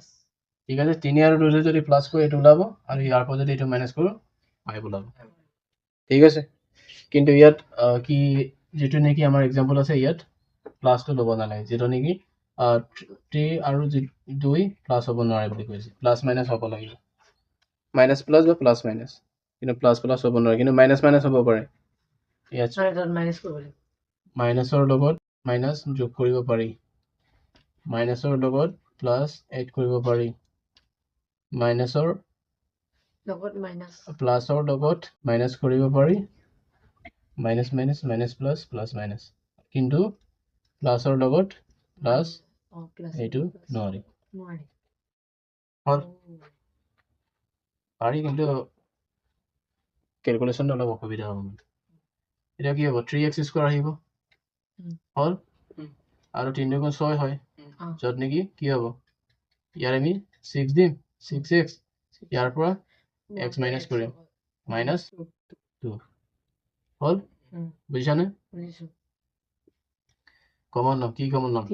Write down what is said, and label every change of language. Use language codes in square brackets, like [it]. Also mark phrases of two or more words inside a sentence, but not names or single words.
[as] ঠিক আছে 3 আৰু 2 যদি প্লাস কৰি এইটো ওলাব আৰু ইয়াৰ পৰা যদি এইটো মাইনাস কৰোঁ 5 ওলাব ঠিক আছে কিন্তু ইয়াত কি যেটো নেকি আমাৰ एग्जांपल আছে ইয়াত প্লাসটো ল'ব নালাগে যেটো নেকি 3 আৰু 2 প্লাস হ'ব নোৱাৰে বুলি কৈছে [en] plus minus [as] হ'ব লাগিব [en] minus plus [as] বা [en] plus minus [as] কিন্তু [en] plus plus [as] হ'ব নোৱাৰে কিন্তু [en] minus minus [as] হ'ব পাৰে ইয়াত মাইনাস কৰিব লাগিব মাইনাসৰ লগত মাইনাস যোগ কৰিব পাৰি মাইনাসৰ লগত [en] plus add [as] কৰিব পাৰি মাইনাসৰ লগত মাইনাস প্লাসৰ লগত মাইনাস কৰিব পাৰি [en] minus minus minus plus plus minus [as] কিন্তু প্লাসৰ লগত প্লাস এইটো নোৱাৰি পাৰি কিন্তু ক্যালকুলেশন অলপ অসুবিধা হ'ব এটা কি হ'ব 3x স্কয়ার আহিব হল আৰু 3 গুণ 6 হয় যত নেকি কি হ'ব ইয়াৰ আমি 6 দিম 6x ইয়াৰ পৰা x মাইনাস কৰিম মাইনাস 2 হল বুজিছানে কমন নাম কি কমন নাম